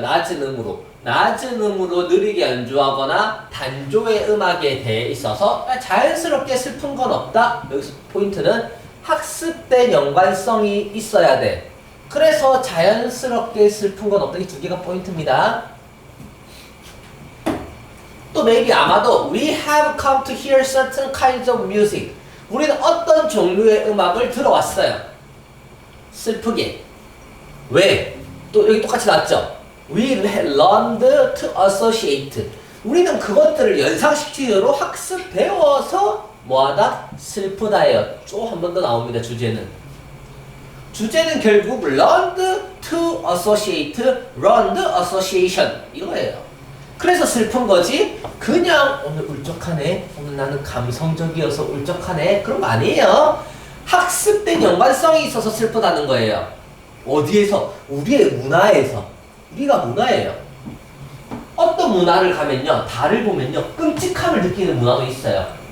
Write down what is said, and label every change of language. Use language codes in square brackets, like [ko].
[ko] 낮은 음으로 느리게 연주하거나 단조의 음악에 대해 있어서 자연스럽게 슬픈 건 없다. 여기서 포인트는 학습된 연관성이 있어야 돼. 그래서 자연스럽게 슬픈 건 없다. 이 두 개가 포인트입니다. 또 [en] maybe [ko] 아마도 [en] we have come to hear certain kinds of music. [ko] 우리는 어떤 종류의 음악을 들어왔어요. 슬프게. 왜? 또 여기 똑같이 나왔죠? [en] We learned to associate. [ko] 우리는 그것들을 연상시키도록 학습 배워서 뭐하다? 슬프다예요. 또 한 번 더 나옵니다. 주제는 결국 [en] learned to associate, learned association [ko] 이거예요. 그래서 슬픈 거지 그냥 오늘 울적하네, 오늘 나는 감성적이어서 울적하네 그런 거 아니에요. 학습된 연관성이 있어서 슬프다는 거예요. 어디에서? 우리의 문화에서. 우리가 문화예요. 어떤 문화를 가면요, 달을 보면요 끔찍함을 느끼는 문화도 있어요.